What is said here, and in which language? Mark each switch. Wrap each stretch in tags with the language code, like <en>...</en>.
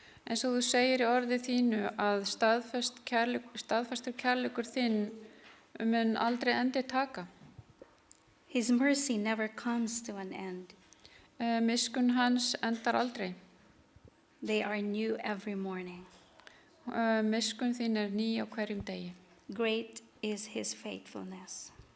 <is>En svo þú segir í orði þínu að staðfastur kærleikur þinn mun aldrei endi taka.</is> <en>His mercy never comes to an end.</en> <is>Miskunn hans endar aldrei.</is> <en>They are new every morning.</en> <is>Miskunn þín er ný á hverjum degi.</is> <en>Great is his faithfulness.</en>